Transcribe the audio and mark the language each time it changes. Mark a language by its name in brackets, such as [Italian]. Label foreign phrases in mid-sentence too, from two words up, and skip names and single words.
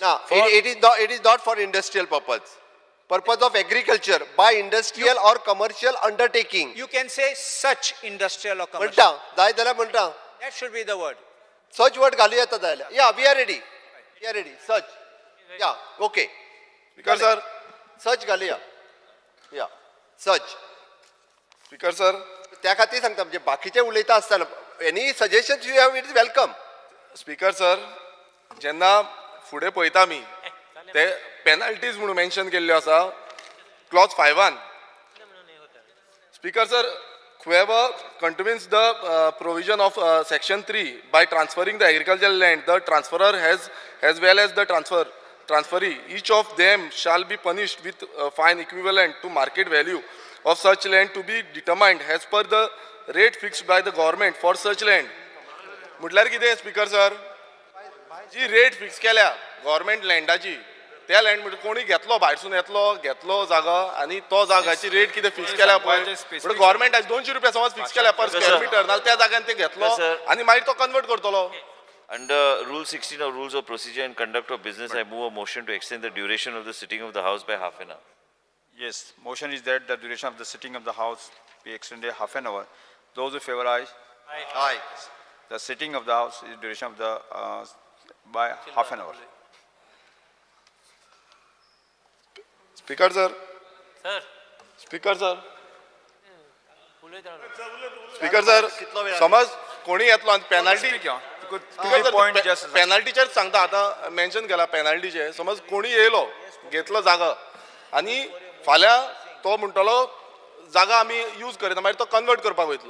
[English] No, it is not for industrial purpose. Purpose of agriculture by industrial or commercial undertaking. You can say such industrial or commercial. That should be the word. Such word [Konkani] galu yeta dayla. [English] Yeah, we are ready. We are ready. Such. Yeah, okay. Speaker sir. [Konkani] Such घालूया. या सच. [English] Speaker sir [Konkani] त्या खातीर सांगता म्हणजे बाकीचे उलयता आसतना [English] any suggestions you have it is welcome. Speaker sir, [Konkani] जेन्ना फुडें पळयता आमी ते पेनल्टीज म्हणून मेन्शन केल्ल्यो आसा क्लॉज 5 [English] Speaker sir, whoever contravenes the provision of section 3 by transferring the agricultural land, the transferor as well as the transferee, each of them shall be punished with a fine equivalent to market value of such land to be determined as per the rate fixed by the government for such land. [Konkani] म्हटल्यार कितें [English] Speaker sir, [Konkani] जी रेट फिक्स केल्या गव्हर्मेंट लँडाची, त्या लँड म्हणजे कोणी घेतलो, भायरसून घेतलो जागा आणि तो जागाची रेट कितें फिक्स केल्या पळय, म्हणजे गव्हर्मेंटाची 200 रुपया समज फिक्स केल्या [English] per square meter, [Konkani] नाल्यार त्या जाग्यान ते घेतलो आणि मागीर तो कन्वर्ट करतलो. [English] Under Rule 16 of Rules of Procedure and Conduct of Business, I move a motion to extend the duration of the sitting of the House by half an hour. Yes, motion is that the duration of the sitting of the House be extended half an hour. Those who favor aye. Aye. The sitting of the House is duration of the by half an hour. Speaker sir, Sir. Speaker sir, Speaker sir, [Konkani] समज कोणी येतलो आणि पेनल्टीचेर सांगता, आतां मेन्शन केला पेनल्टीचे, समज कोणी येयलो घेतलो जागा आणि फाल्यां तो म्हणटलो जागा आमी यूज करिना, मागीर तो कन्वर्ट करपाक वयतलो.